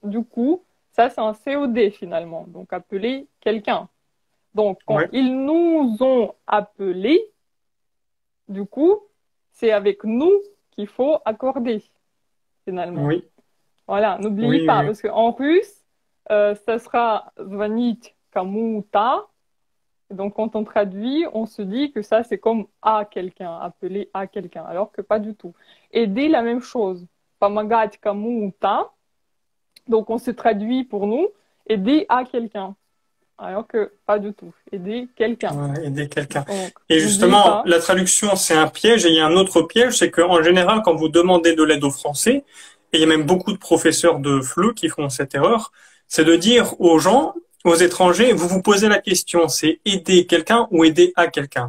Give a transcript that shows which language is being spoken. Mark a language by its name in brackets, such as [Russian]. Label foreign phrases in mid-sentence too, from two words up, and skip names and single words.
[French] Du coup, ça, c'est un COD finalement. Donc, appeler quelqu'un. Donc, quand Ouais, ils nous ont appelés, du coup, c'est avec nous qu'il faut accorder finalement. oui, Voilà, n'oubliez oui, pas, oui. parce qu'en russe, ça sera [Russian] звонить кому-то. [French] Donc, quand on traduit, on se dit que ça, c'est comme à quelqu'un, appeler à quelqu'un, alors que pas du tout. Aider, la même chose. [Russian] Помогать кому-то. [French] Donc, on se traduit pour nous, aider à quelqu'un, alors que pas du tout. Aider quelqu'un. Ouais, aider quelqu'un. Donc, Et n'oubliez justement, pas. la traduction, c'est un piège. Et il y a un autre piège, c'est qu'en général, quand vous demandez de l'aide aux Français, et il y a même beaucoup de professeurs de FLE qui font cette erreur, c'est de dire aux gens, aux étrangers, vous vous posez la question, c'est aider quelqu'un ou aider à quelqu'un.